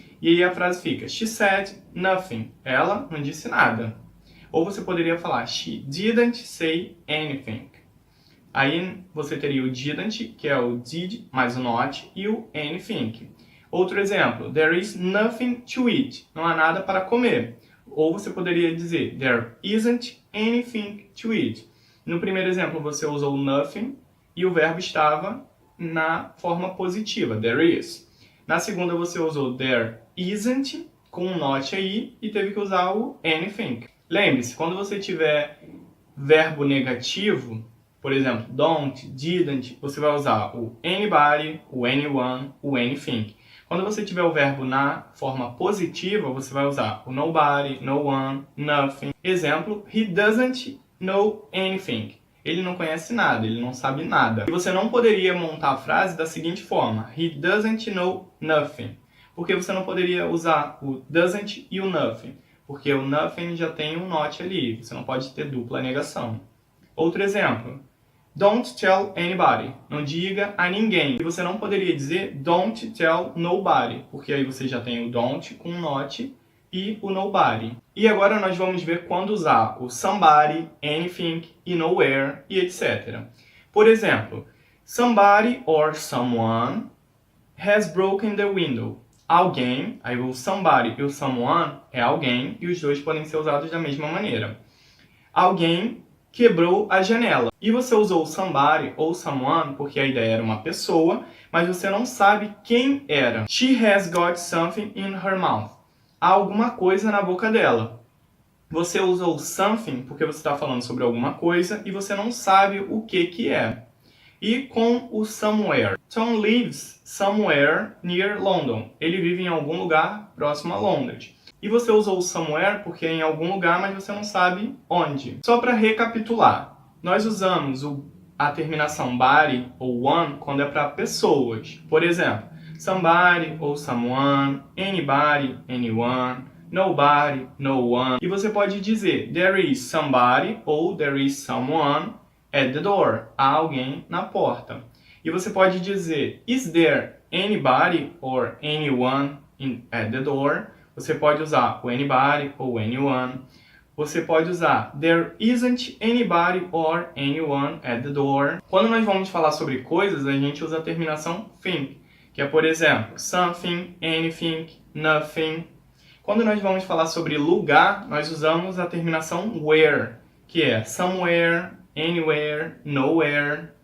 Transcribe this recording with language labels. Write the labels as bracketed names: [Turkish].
[Portuguese] E aí a frase fica, [English] she said nothing. [Portuguese] Ela não disse nada. Ou você poderia falar, [English] she didn't say anything. [Portuguese] Aí você teria o didn't, que é o did mais o not, e o anything. Outro exemplo, [English] there is nothing to eat. [Portuguese] Não há nada para comer. Ou você poderia dizer, [English] there isn't anything to eat. [Portuguese] No primeiro exemplo, você usou nothing e o verbo estava na forma positiva, there is. Na segunda, você usou there isn't, com um not aí, e teve que usar o anything. Lembre-se, quando você tiver verbo negativo, por exemplo, don't, didn't, você vai usar o anybody, o anyone, o anything. Quando você tiver o verbo na forma positiva, você vai usar o nobody, no one, nothing. Exemplo, [English] he doesn't know anything. [Portuguese] Ele não conhece nada, ele não sabe nada. E você não poderia montar a frase da seguinte forma: [English] he doesn't know nothing. [Portuguese] Porque você não poderia usar o doesn't e o nothing. Porque o nothing já tem um not ali. Você não pode ter dupla negação. Outro exemplo. [English] Don't tell anybody. [Portuguese] Não diga a ninguém. E você não poderia dizer [English] don't tell nobody. [Portuguese] Porque aí você já tem o don't com o not e o nobody. E agora nós vamos ver quando usar o somebody, anything e nowhere e etc. Por exemplo, [English] somebody or someone has broken the window. [Portuguese] Alguém, aí o somebody e o someone é alguém e os dois podem ser usados da mesma maneira. Alguém quebrou a janela. E você usou somebody ou someone porque a ideia era uma pessoa, mas você não sabe quem era. [English] She has got something in her mouth. [Portuguese] Há alguma coisa na boca dela. Você usou something porque você está falando sobre alguma coisa e você não sabe o que é. E com o somewhere. [English] Tom lives somewhere near London. [Portuguese] Ele vive em algum lugar próximo a Londres. E você usou o somewhere porque é em algum lugar, mas você não sabe onde. Só para recapitular, nós usamos a terminação body ou one quando é para pessoas. Por exemplo, somebody ou someone, anybody, anyone, nobody, no one. E você pode dizer [English] there is somebody [Portuguese] ou [English] there is someone at the door. [Portuguese] Há alguém na porta. E você pode dizer [English] is there anybody or anyone at the door. [Portuguese] Você pode usar o anybody ou anyone. Você pode usar [English] there isn't anybody or anyone at the door. [Portuguese] Quando nós vamos falar sobre coisas, a gente usa a terminação thing, que é, por exemplo, something, anything, nothing. Quando nós vamos falar sobre lugar, nós usamos a terminação where, que é somewhere, anywhere, nowhere.